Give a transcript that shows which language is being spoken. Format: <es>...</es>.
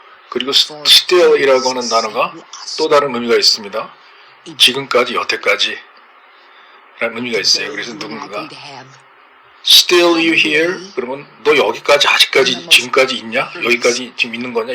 <ko>그리고 still이라고 하는 단어가 또 다른 의미가 있습니다. 지금까지, 여태까지 라는 의미가 있어요. 그래서 누군가가</ko> <en>Still you here?</en> <ko>그러면 너 여기까지, 아직까지, 지금까지 있냐? 여기까지 지금 있는 거냐?</ko>